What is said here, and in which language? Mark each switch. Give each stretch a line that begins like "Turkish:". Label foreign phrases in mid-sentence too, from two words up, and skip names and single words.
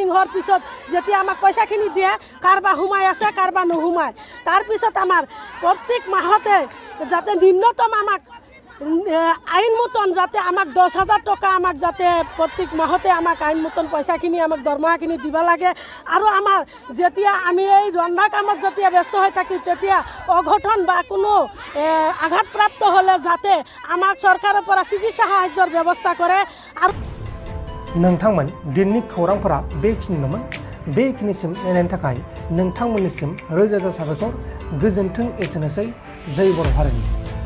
Assamese: হোৱাৰ পিছত যেতিয়া আমাক পইচাখিনি দিয়ে কাৰবা সোমাই আছে কাৰবা নোসোমায় তাৰ পিছত আমাৰ প্ৰত্যেক মাহতে যাতে ন্যূনতম আমাক আইন মতন যাতে আমাক 10,000 টকা আমাক যাতে প্রত্যেক মাহতে আমাক আইন মতন পয়সাখিনি আমাক দৰমহাখিনি দিব লাগে আৰু আমাৰ যেতিয়া আমি এই ৰন্ধা কামত যেতিয়া ব্যস্ত হৈ থাকি তেতিয়া অঘটন বা কোনো আঘাতপ্ৰাপ্ত হলে যাতে আমাক চৰকাৰৰ পৰা চিকিৎসা সাহায্যৰ ব্যৱস্থা কৰে আৰু
Bodo: नोंथांमोन दिननि खौरांफोरा बेखिनिल'मोन बेखिनिसिम नायनायनि थाखाय नोंथांमोननिसिम रोजा रोजा साबायखर गोजोन्थों एसेनोसै जय बर' हारिनि